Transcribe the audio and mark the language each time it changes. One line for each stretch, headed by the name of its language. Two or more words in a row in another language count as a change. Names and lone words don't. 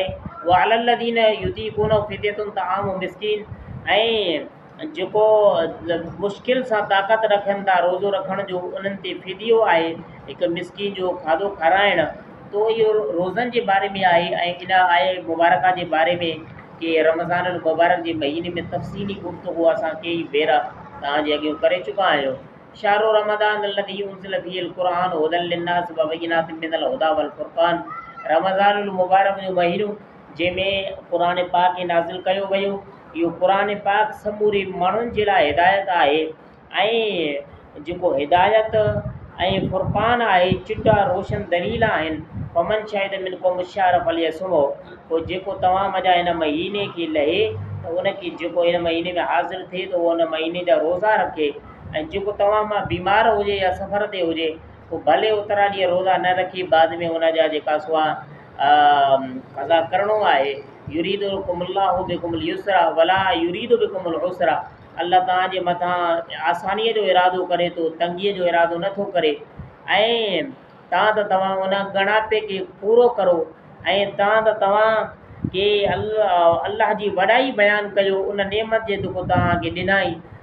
Arabic: وعلى الذين يطيقونه فدية طعام مسكين,
Sindhi: ऐं जेको मुश्किल सां ताक़त रखनि था रोज़ो रखण जो, उन्हनि ते फ़िदियो आहे, हिकु मिस्कीन जो खाधो खाराइणु। तो इहो रोज़नि जे बारे में आहे। ऐं इन आहे मुबारका जे बारे में कि रमज़ान मुबारक जे महीने में तफ़सीली गुफ़्तगू असां कई भेरा तव्हांजे अॻियां करे चुका आहियूं।
Arabic: شهر رمضان الذي أنزل فيه القرآن هدى للناس وبينات من الهدى والفرقان,
Sindhi: रमज़ान मुबारक जो महीनो जंहिंमें क़ुरान पाक खे नाज़िल कयो वियो। इहो क़ुरान पाक समूरे माण्हुनि जे लाइ हिदायत आहे ऐं जेको हिदायत ऐं फ़ुरक़ान आहे, चिटा रोशन दलील आहिनि।
Arabic: فمن شهد منكم الشهر فليصمه,
Sindhi: पोइ जेको तव्हां मञा हिन महीने खे लहे त उनखे, जेको हिन महीने में हाज़िर थिए त उहो हुन महीने जा रोज़ा रखे। ऐं जेको तव्हां मां बीमार हुजे या सफ़र ते हुजे, पोइ भले ओतिरा ॾींहं रोज़ा न रखी बाद में उन जा जेका सो क़ज़ा करिणो आहे।
Arabic: يريد بكم الله بكم اليسر ولا يريد بكم العسر,
Sindhi: अल्लाह तव्हांजे मथां आसानीअ जो इरादो करे थो, तंगीअ जो इरादो नथो करे। ऐं तव्हां उन ॻणापे खे पूरो करो। ऐं तव्हां खे अल्लाह जी वॾाई बयानु कयो उन नेमत जे जेको तव्हांखे ॾिनाई।